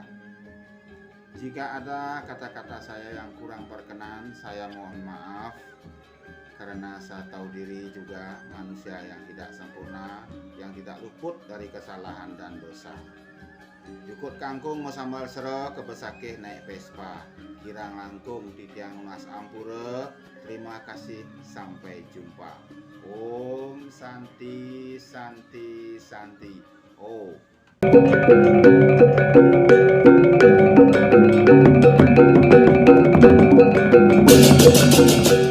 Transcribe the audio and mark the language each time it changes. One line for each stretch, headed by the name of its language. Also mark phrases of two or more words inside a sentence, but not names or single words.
Indonesian: Jika ada kata-kata saya yang kurang berkenan, saya mohon maaf, karena saya tahu diri juga manusia yang tidak sempurna, yang tidak luput dari kesalahan dan dosa.
Balinese: Jukut kangkung mau sambal sero, kebesakeh naik Vespa, kirang langkung titiang lunas ampura.
Indonesian: Terima kasih, sampai jumpa.
Sanskrit: ॐ शान्ति शान्ति शान्ति. Oh.